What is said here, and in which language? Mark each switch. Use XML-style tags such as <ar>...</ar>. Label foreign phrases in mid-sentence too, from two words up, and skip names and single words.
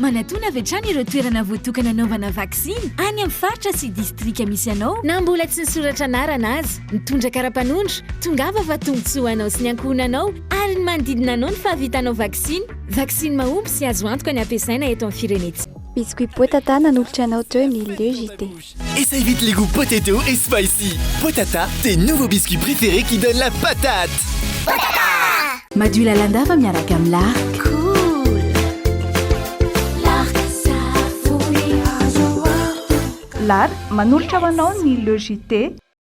<mg>Manatona avy hatrany ireo toerana voatokana anaovana vaksiny any amin'ny faritra sy distrika misy anao na mbola tsy nisoratra anarana azy. Mitondra kara-panondro, tongava fa tombontsoa anao sy ny ankohonanao ary ny manodidina anao ny fahavitanao vaksiny. Vaksiny mahomby sy azo antoka ny ampiasaina eto amin'ny firenetsika. Biscuit Potata nanolotra anao teo amin'ny</mg> <fr>le JT. Essaye vite les goûts potato et spicy. Potata, tes nouveaux biscuits préférés qui donnent la patate. Potata!</fr> <mg>Madio lalandava miaraka amin'ny lark. Cool. Lark savony. Lark manolotra ho anao ny</mg> <fr>le JT.</fr>